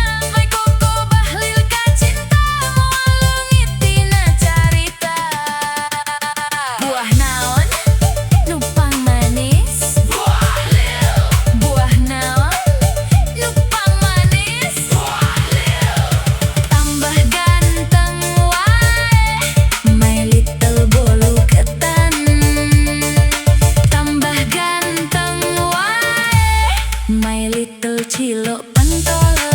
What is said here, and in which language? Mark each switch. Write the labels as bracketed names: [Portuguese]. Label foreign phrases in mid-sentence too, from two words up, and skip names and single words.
[Sundanese] My Koko Bahlil kacinta, moal leungit tina carita. Buah naon nupang manis? Buah naon nupang manis? Tambah ganteng wae, [English] my little [Sundanese] bolu ketan. Tambah ganteng wae, [English] my little [Sundanese] cilok pentol.